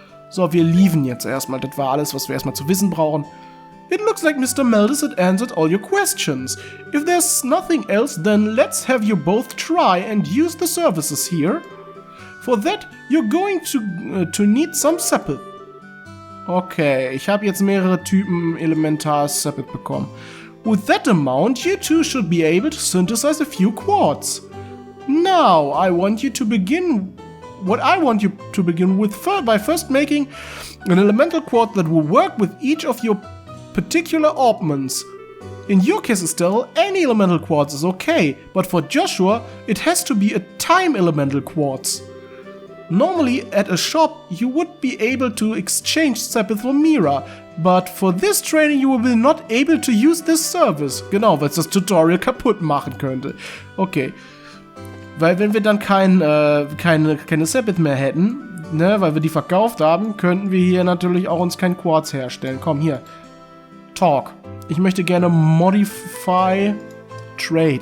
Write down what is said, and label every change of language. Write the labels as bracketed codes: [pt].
[de] So, wir leaven jetzt erstmal, das war alles, was wir erstmal zu wissen brauchen. [en] It looks like Mr. Meldus had answered all your questions. If there's nothing else, then let's have you both try and use the services here. For that, you're going to need some Sabbath. [de] Okay, ich habe jetzt mehrere Typen Elementar Sabbath bekommen. [en] With that amount, you two should be able to synthesize a few quartz. Now, I want you to begin with by first making an elemental quartz that will work with each of your particular orbments. In your case, Estelle, any elemental quartz is okay, but for Joshua, it has to be a time elemental quartz. Normally, at a shop, you would be able to exchange Sepith for Mira, but for this training you will be not able to use this service. [de] Genau, weil es das Tutorial kaputt machen könnte. Okay. Weil wenn wir dann keine Sepith mehr hätten, ne, weil wir die verkauft haben, könnten wir hier natürlich auch uns kein Quartz herstellen. Komm, hier. Talk. Ich möchte gerne Modify Trade.